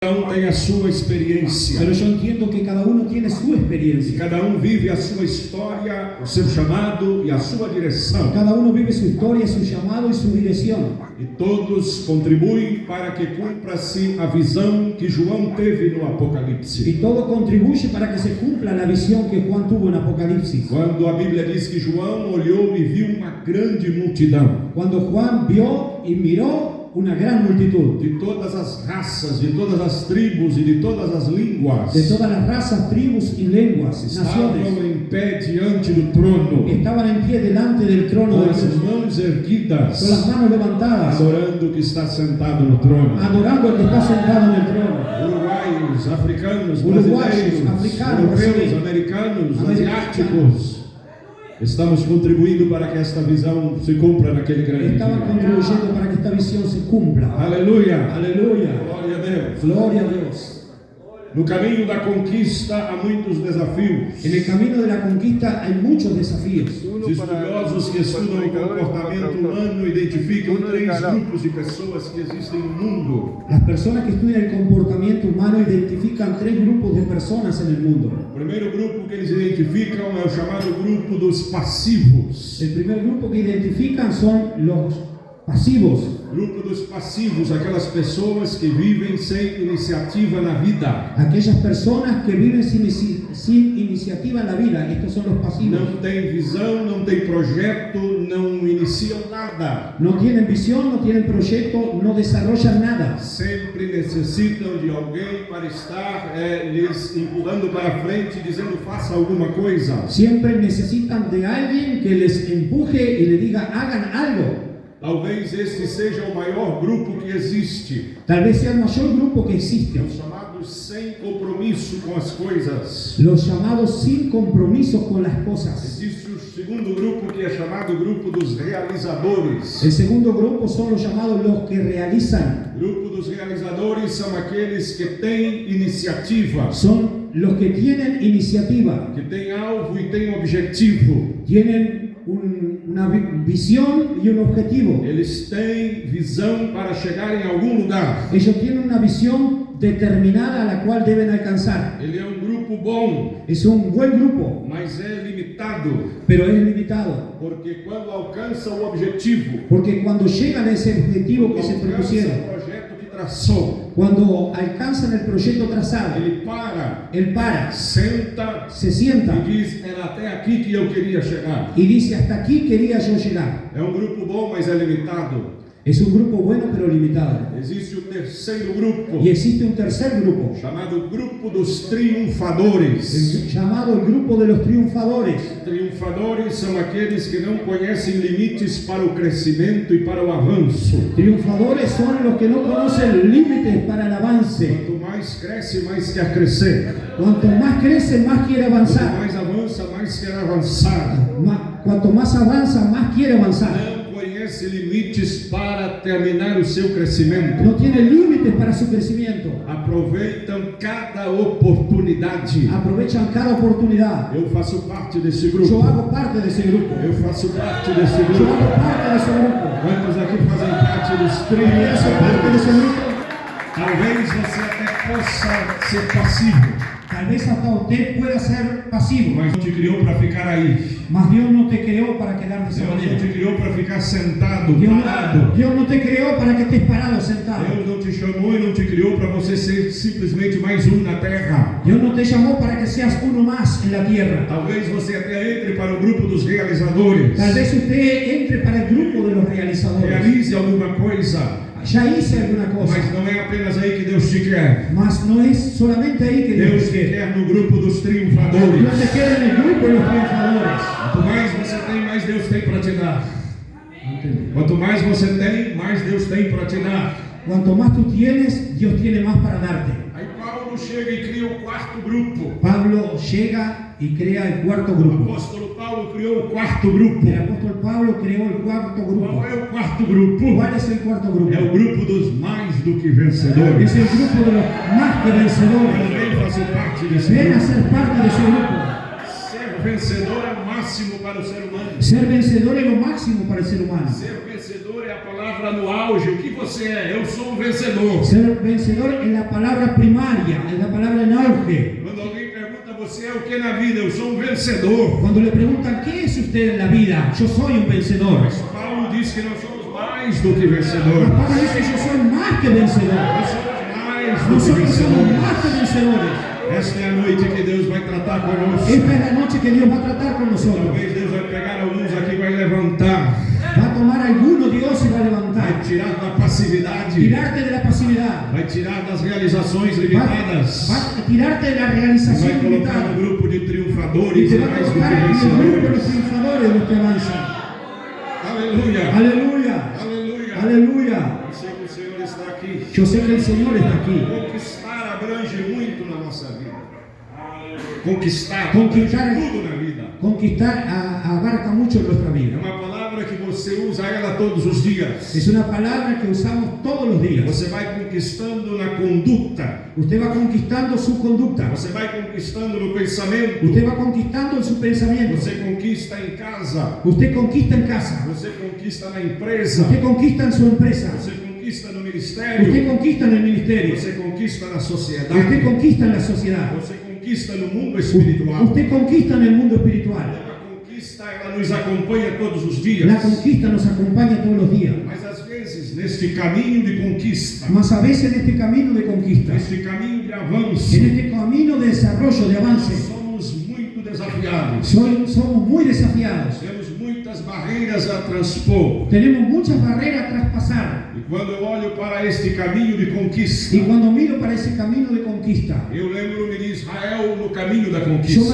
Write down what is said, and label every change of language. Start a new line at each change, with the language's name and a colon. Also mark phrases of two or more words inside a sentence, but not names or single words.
Portuguese: Cada um tem a sua experiência.
Spanish: Pero yo entiendo que cada uno tiene su
Portuguese: E
Spanish: experiencia.
Portuguese: cada um vive a sua história, o seu chamado e a sua direção.
Spanish: Cada uno vive su historia, su llamado y su dirección.
Portuguese: E todos contribuem para que cumpra-se a visão que João teve no
Spanish: Y
Portuguese: Apocalipse.
Spanish: todo contribuye para que se cumpla la visión que Juan tuvo en Apocalipsis.
Portuguese: Quando a Bíblia diz que João olhou e viu uma grande multidão,
Spanish: Cuando Juan vio y miró una gran multitud
Portuguese: de todas as raças, de todas as tribos e de todas as línguas,
Spanish: de todas las razas, tribus y lenguas,
Portuguese: estavam
Spanish: naciones,
Portuguese: em pé diante do trono,
Spanish: estaban en pie delante del trono de
Portuguese: com as
Spanish: Dios,
Portuguese: mãos erguidas,
Spanish: con las manos levantadas,
Portuguese: adorando o que está sentado no trono.
Spanish: adorando al que está sentado en el trono.
Portuguese: Uruguaios, africanos, Uruguaios, brasileiros, africanos, europeus, brasileiros, americanos, americanos. asiáticos. Estamos contribuindo para que esta visão se cumpra naquele grande
Spanish: Estaban
Portuguese: dia.
Spanish: contribuyendo para que esta visión se cumpla.
Portuguese: Aleluia!
Spanish: Aleluya.
Portuguese: Glória a Deus!
Spanish: Gloria a Dios.
Portuguese: No caminho da conquista há muitos desafios.
Spanish: En el camino de la conquista hay muchos desafíos.
Portuguese: Os estudiosos que estudam o comportamento humano identificam três grupos de pessoas que existem no mundo.
Spanish: Las personas que estudian el comportamiento humano identifican tres grupos de personas en el mundo.
Portuguese: O primeiro grupo que eles identificam é o chamado grupo dos passivos.
Spanish: El primer grupo que identifican son los pasivos.
Portuguese: Grupo dos passivos, aquelas pessoas que vivem sem iniciativa na vida.
Spanish: Aquellas personas que viven sin iniciativa en la vida. Estos son los pasivos.
Portuguese: Não tem visão, não tem projeto, não iniciam nada.
Spanish: No tienen visión, no tienen proyecto, no desarrollan nada.
Portuguese: Sempre necessitam de alguém para estar lhes empurrando para frente, dizendo faça alguma coisa.
Spanish: Siempre necesitan de alguien que les empuje y les diga hagan algo.
Portuguese: Talvez este seja o maior grupo que existe.
Spanish: Tal vez sea el mayor grupo que existe.
Portuguese: Os chamados sem compromisso com as coisas.
Spanish: Los llamados sin compromiso con las cosas.
Portuguese: Existe o segundo grupo que é chamado grupo dos realizadores.
Spanish: El segundo grupo son los llamados los que realizan.
Portuguese: O grupo dos realizadores são aqueles que têm iniciativa,
Spanish: Son los que tienen iniciativa,
Portuguese: que têm alvo e têm objetivo.
Spanish: tienen una visión y un objetivo.
Portuguese: Eles têm visão para chegar em algum lugar.
Spanish: Ellos tienen una visión determinada a la cual deben alcanzar.
Portuguese: Ele é um grupo bom,
Spanish: Es un buen grupo,
Portuguese: mas é limitado,
Spanish: pero es limitado.
Portuguese: porque quando alcança o objetivo,
Spanish: Porque cuando llegan a ese objetivo que se
Portuguese: alcança
Spanish: propusieron,
Portuguese: o projeto que traçou,
Spanish: cuando alcanzan el proyecto trazado,
Portuguese: ele para,
Spanish: él para,
Portuguese: senta
Spanish: se sienta
Portuguese: e diz: era até aqui que eu queria chegar.
Spanish: y dice hasta aquí quería yo llegar.
Portuguese: É um grupo bom, mas é limitado.
Spanish: Es un grupo bueno pero limitado.
Portuguese: Existe o terceiro grupo,
Spanish: Y existe un tercer grupo,
Portuguese: chamado grupo dos triunfadores.
Spanish: llamado el grupo de los triunfadores.
Portuguese: Triunfadores são aqueles que não conhecem limites para o crescimento e para o avanço.
Spanish: Triunfadores son los que no conocen límites para el avance.
Portuguese: Quanto mais cresce, mais quer crescer.
Spanish: Cuanto más crece, más quiere
Portuguese: Quanto
Spanish: avanzar.
Portuguese: mais avança, mais quer avançar.
Spanish: Cuanto más avanza, más quiere avanzar.
Portuguese: Não conhece limites para terminar o seu crescimento.
Spanish: No tiene límites para su crecimiento.
Portuguese: Aproveitam cada oportunidade.
Spanish: Aprovechan cada oportunidad.
Portuguese: Eu faço parte desse
Spanish: Yo
Portuguese: grupo.
Spanish: hago parte de ese grupo.
Portuguese: Eu faço parte desse
Spanish: Yo
Portuguese: grupo.
Spanish: hago parte de ese grupo.
Portuguese: Quantos aqui fazem parte dos
Spanish: Y hace parte de ese
Portuguese: triunfadores?
Spanish: grupo.
Portuguese: Talvez você até possa ser passivo,
Spanish: Tal vez hasta usted pueda ser pasivo,
Portuguese: mas não te criou para ficar aí.
Spanish: mas Dios no te creó para quedar de esa
Portuguese: Deus não
Spanish: manera.
Portuguese: te criou para ficar sentado,
Spanish: Dios
Portuguese: parado.
Spanish: no te creó para que estés parado, sentado.
Portuguese: Deus não te chamou e não te criou para você ser simplesmente mais um na terra.
Spanish: Dios no te llamó para que seas uno más en la tierra.
Portuguese: Talvez você até entre para o grupo dos realizadores.
Spanish: Tal vez usted entre para el grupo de los realizadores.
Portuguese: Realize alguma coisa,
Spanish: Ya hice alguna cosa,
Portuguese: mas não é apenas aí que Deus te quer.
Spanish: mas no es solamente ahí que
Portuguese: Deus
Spanish: Dios
Portuguese: te
Spanish: te quiere.
Portuguese: quer no grupo dos triunfadores.
Spanish: Dios te quiere en el grupo de los triunfadores.
Portuguese: Quanto mais você tem, mais Deus tem para te dar. Quanto mais você tem, mais Deus tem para te dar.
Spanish: Cuanto más tú tienes, Dios tiene más para darte.
Portuguese: Aí Paulo chega e cria o quarto grupo.
Spanish: Pablo llega y crea el cuarto
Portuguese: O
Spanish: grupo.
Portuguese: apóstolo Paulo criou o quarto grupo.
Spanish: El apóstol Pablo creó el cuarto grupo.
Portuguese: Qual é o quarto grupo?
Spanish: ¿Cuál es el cuarto grupo?
Portuguese: É o grupo dos mais do que vencedores.
Spanish: Es el grupo de los más que vencedores.
Portuguese: Também faço parte desse
Spanish: Ven a
Portuguese: grupo.
Spanish: ser parte de ese grupo.
Portuguese: Servo vencedor é o máximo para o ser humano.
Spanish: Ser vencedor es lo máximo para el ser humano.
Portuguese: Ser vencedor é a palavra no auge. O que você é? Eu sou um vencedor.
Spanish: Ser vencedor es la palabra primaria, es la palabra en auge.
Portuguese: Quando alguém pergunta, você é o que na vida? Eu sou um vencedor.
Spanish: Cuando le preguntan, ¿qué es usted en la vida? Yo soy un vencedor.
Portuguese: Mas Paulo diz que nós somos mais do que vencedor.
Spanish: Pablo dice, yo soy más que vencedor.
Portuguese: Nós somos mais do que
Spanish: Nosotros somos
Portuguese: vencedores.
Spanish: más que vencedores.
Portuguese: Esta é a noite que Deus vai tratar conosco.
Spanish: Esta es la noche que Dios va a tratar con nosotros.
Portuguese: Talvez Deus vai pegar alguns aqui e vai levantar.
Spanish: Va a tomar alguno Dios y va a
Portuguese: Vai levantar. tirar da passividade.
Spanish: Tirarte de la pasividad.
Portuguese: Vai tirar das realizações limitadas.
Spanish: Va a tirarte de la
Portuguese: Vai
Spanish: realización
Portuguese: colocar
Spanish: limitada.
Portuguese: no grupo de
Spanish: Y
Portuguese: triunfadores
Spanish: te
Portuguese: e
Spanish: va a
Portuguese: mais do
Spanish: colocar
Portuguese: que
Spanish: en el grupo de los
Portuguese: vencedores.
Spanish: triunfadores, de los que avanzan.
Portuguese: Aleluia.
Spanish: Aleluya.
Portuguese: Aleluia.
Spanish: Aleluya.
Portuguese: Eu sei que o Senhor está aqui.
Spanish: Yo sé que el Señor está aquí.
Portuguese: Conquistar abrange muito na nossa vida. Conquistar Conquistar abrange tudo na vida.
Spanish: Conquistar abarca mucho en nuestra
Portuguese: É
Spanish: vida.
Portuguese: uma palavra que você usa ela todos os dias.
Spanish: Es una palabra que usamos todos los días.
Portuguese: Você vai conquistando na conduta.
Spanish: Usted va conquistando su conducta.
Portuguese: Você vai conquistando no pensamento.
Spanish: Usted va conquistando en su pensamiento.
Portuguese: Você conquista em casa.
Spanish: Usted conquista en casa.
Portuguese: Você conquista na empresa.
Spanish: Usted conquista en su empresa.
Portuguese: Você conquista no
Spanish: Usted
Portuguese: ministério.
Spanish: conquista en el ministerio.
Portuguese: Você conquista na
Spanish: Usted
Portuguese: sociedade.
Spanish: conquista en la sociedad.
Portuguese: Você conquista no mundo espiritual.
Spanish: Usted conquista en el mundo espiritual.
Portuguese: A conquista ela nos acompanha todos os
Spanish: La
Portuguese: dias.
Spanish: conquista nos acompaña todos los días.
Portuguese: Mas às vezes neste caminho de conquista,
Spanish: Mas a veces en este camino de conquista,
Portuguese: neste caminho de avanço,
Spanish: en este camino de desarrollo, de avance,
Portuguese: somos muito desafiados.
Spanish: somos muy desafiados.
Portuguese: Temos muitas barreiras a transpor.
Spanish: Tenemos muchas barreras a traspasar.
Portuguese: E quando eu olho para este caminho de conquista,
Spanish: Y cuando miro para ese camino de conquista,
Portuguese: eu lembro-me de Israel no caminho da
Spanish: yo
Portuguese: conquista.